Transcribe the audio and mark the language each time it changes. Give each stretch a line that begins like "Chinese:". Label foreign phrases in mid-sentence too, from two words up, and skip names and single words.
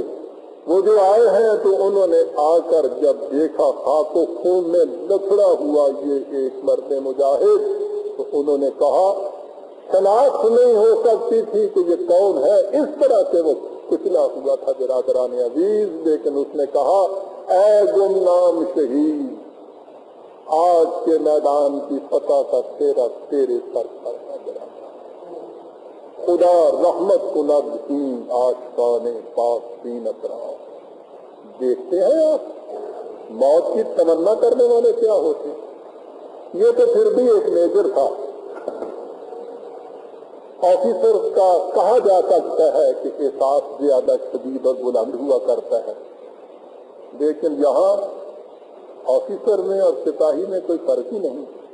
Urdu: وہ جو آئے ہیں تو انہوں نے آکر جب دیکھا خاک و خون میں لتھڑا ہوا یہ ایک مرد مجاہد، تو انہوں نے کہا شناخت نہیں ہو سکتی تھی کہ یہ کون ہے. اس طرح سے وہ کچلا ہوا تھا برادران عزیز. لیکن اس نے کہا، اے گمنام شہید، آج کے میدان کی فتح کا تیرا تیرے سر پر ہے.
Persian: خدا رحمت کند این آشقان پاک بین اطراف.
Urdu: دیکھتے ہیں آپ موت کی تمنا کرنے والے کیا ہوتے ہیں. یہ تو پھر بھی ایک میجر تھا. آفیسر کا کہا جا سکتا ہے کہ احساس زیادہ شدید اور بلند ہوا کرتا ہے، لیکن یہاں آفیسر میں اور سپاہی میں کوئی فرق ہی نہیں.